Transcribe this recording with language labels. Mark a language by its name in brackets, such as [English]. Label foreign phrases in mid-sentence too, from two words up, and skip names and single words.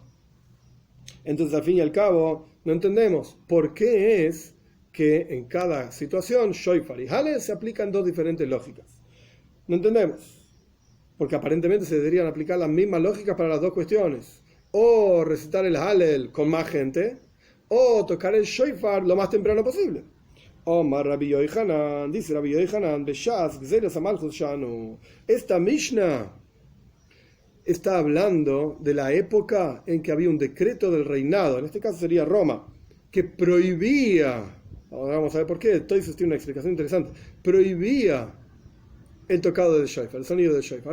[Spanish] Entonces, al fin y al cabo, no entendemos por qué es que en cada situación, Shofar y Hallel se aplican dos diferentes lógicas. No entendemos. Porque aparentemente se deberían aplicar las mismas lógicas para las dos cuestiones. O recitar el Hallel con más gente, o tocar el Shofar lo más temprano posible. [Hebrew] אמר רבי יוחנן, dice Rabbi Yohanan, בשעת גזרת המלכות שנו. [Spanish] Esta Mishnah está hablando de la época en que había un decreto del reinado, en este caso sería Roma, que prohibía, ahora vamos a ver por qué, entonces tiene una explicación interesante, prohibía el tocado del shofar, el sonido del shofar.